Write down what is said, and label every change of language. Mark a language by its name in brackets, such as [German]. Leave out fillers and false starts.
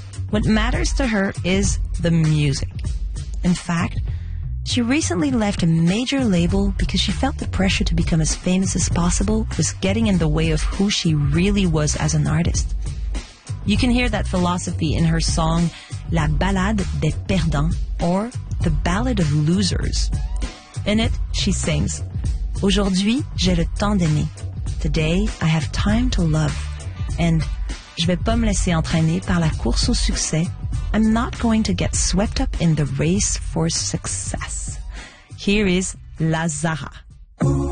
[English] What matters to her is the music. In fact, she recently left a major label because she felt the pressure to become as famous as possible was getting in the way of who she really was as an artist. You can hear that philosophy in her song La Ballade des Perdants, or The Ballad of Losers. In it, she sings, [French] Aujourd'hui, j'ai le temps d'aimer. [English] Today, I have time to love. [French] And je vais pas me laisser entraîner par la course au succès. [English] I'm not going to get swept up in the race for success. Here is La Zara.